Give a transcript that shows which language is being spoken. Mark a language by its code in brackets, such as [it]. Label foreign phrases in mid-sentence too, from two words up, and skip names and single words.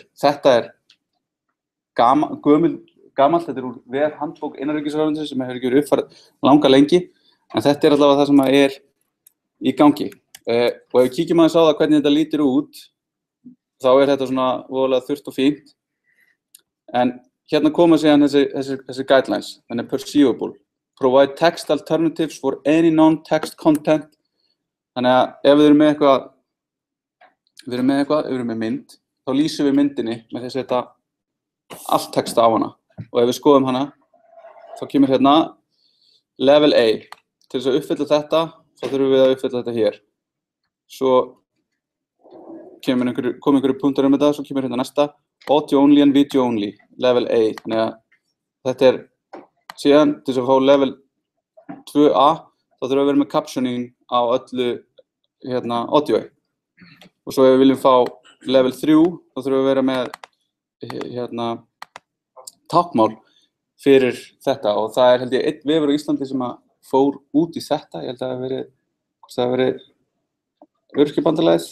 [is] Þetta er gamalt, þetta er úr vefhandbók innanríkisráðuneytis sem hefur ekki verið uppfærð langa lengi, en þetta er allavega það sem er í gangi. Og ef við kíkjum aðeins á það hvernig þetta lítur út, þá er þetta svona voðalega þurrt og fínt. En hérna koma síðan þessi guidelines, þannig perceivable. [en] Provide text alternatives for any non-text content. [is] Þannig að ef við erum með mynd, þá lýsum við myndinni með þess að setja allt texta á hana. Og ef við skoðum hana, þá kemur hérna level A. Til þess að uppfylla þetta, þá þurfum við að uppfylla þetta hér. Svo koma einhverju punktar þetta, svo kemur hérna næsta. [en] Audio only and video only, level A. [is] Þannig að þetta er síðan til þess að fá level 2A, þá þurfum við að vera með captioning á öllu audio. Og svo ef við viljum fá level 3, þá þurfum við að vera með táknmál fyrir þetta og það er held ég einn vefur á Íslandi sem að fór út í þetta, ég held að það hafi verið Öryrkjabandalagið.